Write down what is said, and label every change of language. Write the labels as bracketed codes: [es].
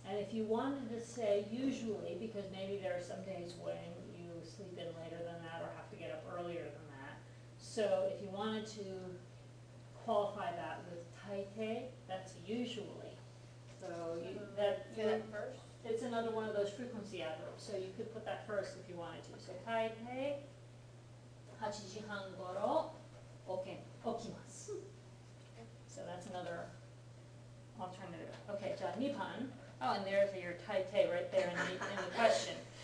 [en] And if you wanted to say usually, because maybe there are some days when you sleep in later than that or have to get up earlier than that. So if you wanted to qualify that with taite, that's usually. So Say that first. it's another one of those frequency adverbs. So you could put that first if you wanted to. [ja] So taite, 8時半頃起きます. [en] So that's another alternative. Okay, [ja] じゃあ2番. [en] Oh, and there's your taite right there in the question.